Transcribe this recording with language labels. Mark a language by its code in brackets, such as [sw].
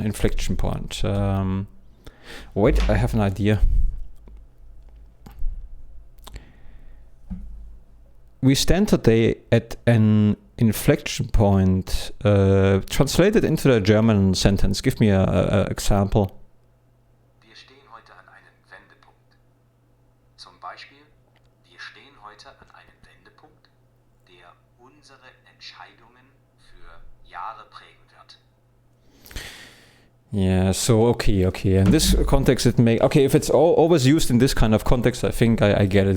[en] Inflection point. Wait, I have an idea. We stand today at an inflection point. Translated into the German sentence. Give me a example. [de] Wir stehen heute an einem Wendepunkt. Zum Beispiel, wir stehen heute an einem Wendepunkt, der unsere Entscheidungen für Jahre prägen wird. [en] Yeah, so okay. In this context, if it's always used in this kind of context, I think I get it.